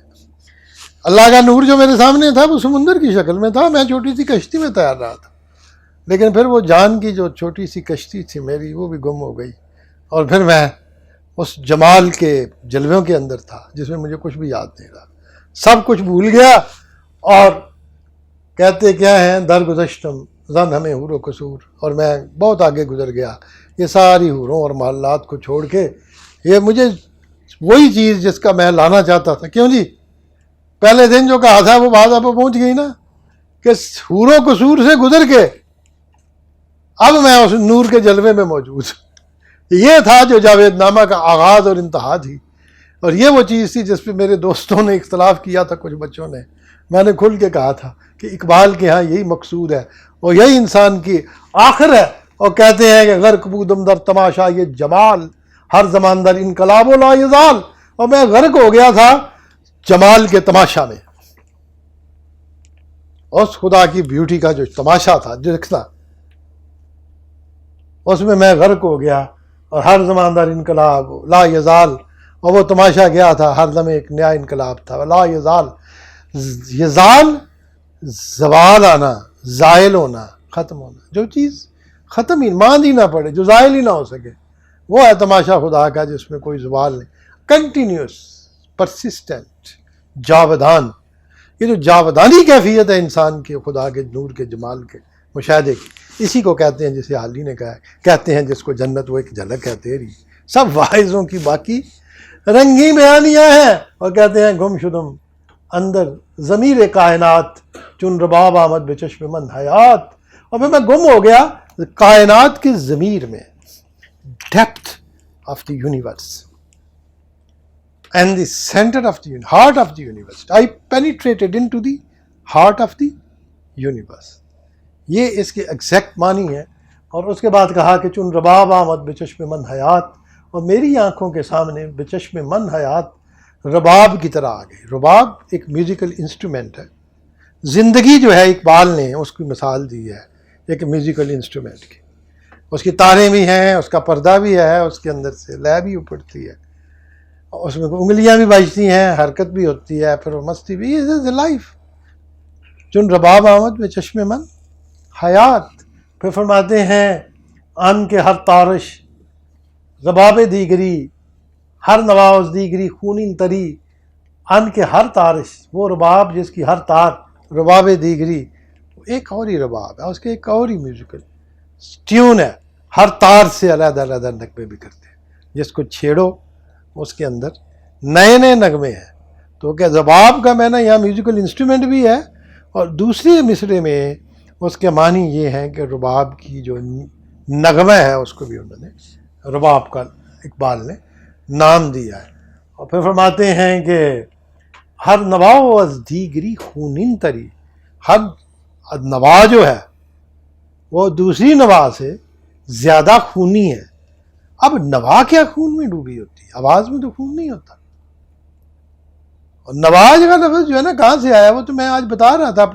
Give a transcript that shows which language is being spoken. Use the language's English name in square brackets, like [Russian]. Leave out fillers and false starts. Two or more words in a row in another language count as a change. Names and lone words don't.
[Urdu] اللہ کا نور جو میرے سامنے تھا وہ سمندر کی شکل میں تھا، میں چھوٹی سی کشتی میں تیار رہا تھا، لیکن پھر وہ جان کی جو چھوٹی سی کشتی تھی میری وہ بھی گم ہو گئی، اور پھر میں اس جمال کے جلووں کے اندر تھا جس میں مجھے کچھ بھی یاد نہیں رہا، سب کچھ بھول گیا. اور کہتے کیا ہیں [Persian] در گذشتم زن ہمیں حور و قصور، [Urdu] اور میں بہت آگے گزر گیا یہ ساری حوروں اور محلات کو چھوڑ کے. یہ مجھے وہی چیز جس کا میں لانا چاہتا تھا. کیوں جی؟ پہلے دن جو کہا تھا وہ بات آپ کو پہنچ گئی نا، کہ حور و قصور سے گزر کے اب میں اس نور کے جلوے میں موجود. یہ تھا جو جاوید نامہ کا آغاز اور انتہا تھی. اور یہ وہ چیز تھی جس پہ میرے دوستوں نے اختلاف کیا تھا، کچھ بچوں نے. میں نے کھل کے کہا تھا کہ اقبال کے ہاں یہی مقصود ہے اور یہی انسان کی آخر ہے. اور کہتے ہیں کہ [Persian] غرق بودم در تماشا یہ جمال، ہر زمان در انقلاب و لا یزال. [Urdu] اور میں غرق ہو گیا تھا جمال کے تماشا میں، اس خدا کی بیوٹی کا جو تماشا تھا دیکھنا، اس میں غرق ہو گیا. اور [Persian] ہر زمان در انقلاب لا یزال، [Urdu] اور وہ تماشا گیا تھا، ہر دم ایک نیا انقلاب تھا. [Persian] لا یزال، [Urdu] یزال زوال آنا، زائل ہونا، ختم ہونا. جو چیز ختم ہی ماند ہی نہ پڑے، جو زائل ہی نہ ہو سکے، وہ ہے تماشا خدا کا جس میں کوئی زوال نہیں. [English] continuous, persistent, جاودان. [Urdu] یہ جو جاودانی کیفیت ہے انسان کے خدا کے نور کے جمال کے مشاہدے کی، اسی کو کہتے ہیں جسے حالی نے کہا ہے، کہتے ہیں جس کو جنت وہ ایک جھلک ہے تیری، سب واعظوں کی باقی رنگی بیانیاں ہیں. اور کہتے ہیں [Persian] گم شدم اندر ضمیر کائنات چون رباب آمد بے چشم من حیات. [Urdu] اور پھر میں گم ہو گیا کائنات کی ضمیر میں، [English] depth of the universe and the center of the heart of the universe. I penetrated into the heart of the universe. [Urdu] یہ اس کے ایگزیکٹ معنی ہے. اور اس کے بعد کہا کہ [Persian] چون رباب آمد بے چشم من حیات، [Urdu] اور میری آنکھوں کے سامنے [Persian] بے چشم من حیات [Urdu] رباب کی طرح آ گئی. رباب ایک [English] musical instrument [Urdu] ہے. زندگی جو ہے اقبال نے اس کی مثال دی ہے ایک [English] musical instrument [Urdu] کی. اس کی تاریں بھی ہیں، اس کا پردہ بھی ہے، اس کے اندر سے لے بھی اپڑتی ہے، اس میں انگلیاں بھی بجتی ہیں، حرکت بھی ہوتی ہے، پھر وہ مستی بھی. یہ لائف. [Persian] چون رباب آمد بے چشم من حیات. [Urdu] پھر فرماتے ہیں [Persian] ان کے ہر تارش رباب دیگری، ہر نواز دیگری خونین تری. ان کے ہر تارش، [Urdu] وہ رباب جس کی ہر تار [Persian] رباب دیگری، [Urdu] ایک اور ہی رباب ہے، اس کے ایک اور ہی [English] musical tune [Urdu] ہے. ہر تار سے علیحدہ علیحدہ نغمے بھی کرتے ہیں، جس کو چھیڑو اس کے اندر نئے نئے نغمے ہیں. تو کیا رباب کا میں نے یہاں [English] musical instrument [Urdu] بھی ہے، اور دوسرے مصرے میں اس کے معنی یہ ہیں کہ رباب کی جو نغمہ ہے اس کو بھی انہوں نے رباب کا اقبال نے نام دیا ہے. اور پھر فرماتے ہیں کہ [Persian] ہر نوا از دیگری خونین تری. [Urdu] ہر نوا جو ہے وہ دوسری نوا سے زیادہ خونی ہے. اب نوا کیا خون میں ڈوبی ہوتی ہے، آواز میں تو خون نہیں ہوتا. اور نواز کا لفظ جو ہے نا کہاں سے آیا، وہ تو میں آج بتا رہا تھا.